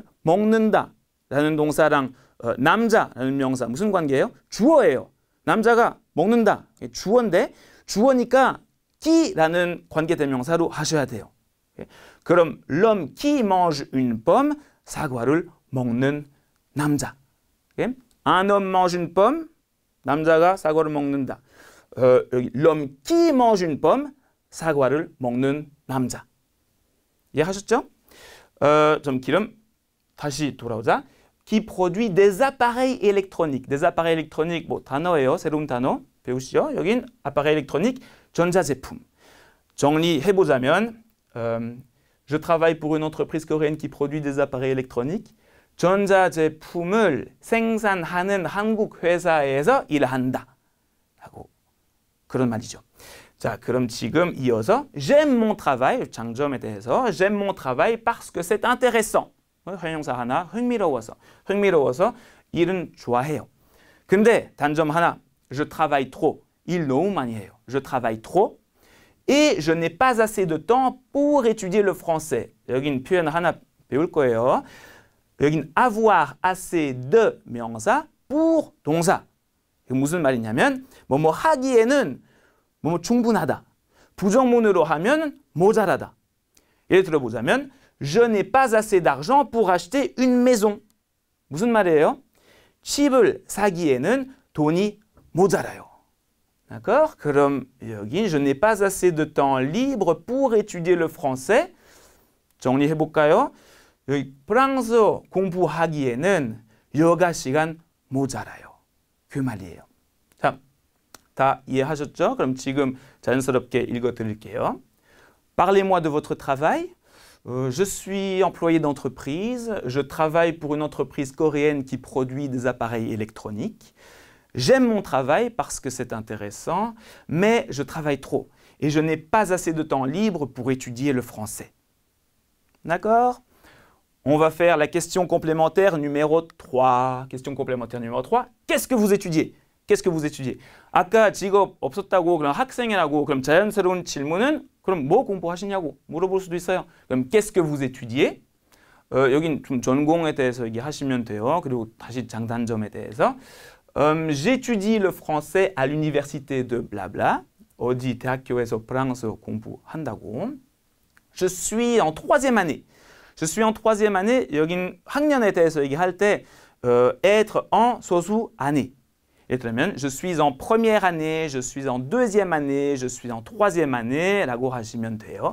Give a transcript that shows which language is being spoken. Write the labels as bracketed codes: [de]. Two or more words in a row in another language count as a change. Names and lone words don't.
[ko] 먹는다라는 동사랑 남자라는 명사 무슨 관계예요? 주어예요. 남자가 먹는다. 주어인데 주어니까 qui라는 관계대명사로 하셔야 돼요. 예? [fr] 그럼 l'homme qui mange une pomme [ko] 사과를 먹는 남자. [fr] 예? Un homme mange une pomme [ko] 남자가 사과를 먹는다. [fr] 여기 l'homme qui mange une pomme [ko] 사과를 먹는 남자. 이해하셨죠? 좀 길음 다시 돌아오자. [fr] qui produit des appareils électroniques. des appareils électroniques [ko] 뭐 단어예요. 새로운 단어 배우시죠? 여긴 [fr] appareil électronique [ko] 전자제품. [fr] 정리해보자면 je travaille pour une entreprise coréenne qui produit des appareils électroniques. [ko] 전자제품을 생산하는 한국 회사에서 일한다. 라고 그런 말이죠. 자, 그럼 지금 이어서 [fr] j'aime mon travail, [ko] 장점에 대해서 [fr] j'aime mon travail parce que c'est intéressant. [ko] 형용사 하나, 흥미로워서 일은 좋아해요. 근데 단점 하나, [fr] je travaille trop. [ko] 일 너무 많이 해요. [fr] je travaille trop. Et je n'ai pas assez de temps pour étudier le français. [ko] 여긴 표현 하나 배울 거예요. 여긴 [fr] avoir assez de [ko] 명사, pour 동사. 이게 무슨 말이냐면 뭐뭐 하기에는 뭐뭐 충분하다. 부정문으로 하면 모자라다. 예를 들어보자면 [fr] Je n'ai pas assez d'argent pour acheter une maison. [ko] 무슨 말이에요? 집을 사기에는 돈이 모자라요. [fr] d'accord? [ko] 그럼 여기 [fr] je n'ai pas assez de temps libre pour étudier le français. [ko] 정리해 볼까요? 여기 프랑스어 공부하기에는 여가 시간 모자라요. 그 말이에요. 자, 다 이해하셨죠? 그럼 지금 자연스럽게 읽어 드릴게요. [fr] Parlez-moi de votre travail. Je suis employé d'entreprise. Je travaille pour une entreprise coréenne qui produit des appareils électroniques. J'aime mon travail parce que c'est intéressant, mais je travaille trop et je n'ai pas assez de temps libre pour étudier le français. D'accord? On va faire la question complémentaire numéro 3. Question complémentaire numéro 3. Qu'est-ce que vous étudiez? Qu'est-ce que vous étudiez? [ko] 아까 직업 없었다고 그럼 학생이라고 그럼 자연스러운 질문은 그럼 뭐 공부하시냐고 물어볼 수도 있어요. [fr] 그럼 qu'est-ce que vous étudiez? [ko] 여긴 좀 전공에 대해서 얘기하시면 돼요. 그리고 다시 장단점에 대해서 [fr] j'étudie le français à l'université de blabla. [ko] 어디 대학교에서 프랑스어 공부한다고. [fr] Je suis en troisième année. Je suis en troisième année. [ko] 여긴 학년에 대해서 얘기할 때 [fr] être en [ko] 소수 année. [fr] 예를 들면 je suis en première année, je suis en deuxième année, je suis en troisième année [ko] 라고 하시면 돼요.